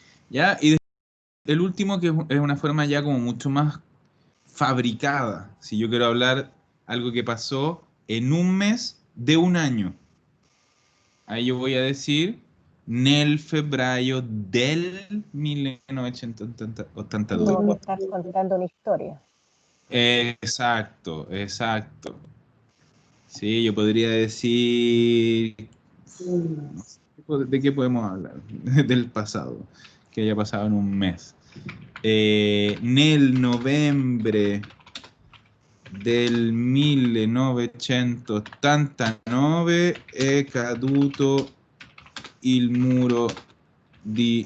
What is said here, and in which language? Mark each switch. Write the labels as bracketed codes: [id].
[es] ¿Ya? Y el último, que es una forma ya como mucho más fabricada. Si yo quiero hablar algo que pasó en un mes de un año. Ahí yo voy a decir [it] nel febbraio del 1982. [es] Como que estás contando una historia. Exacto, exacto. Sí, yo podría decir, no sé, ¿de qué podemos hablar? Del pasado, que haya pasado en un mes. [it] Nel novembre del 1989 è caduto il muro di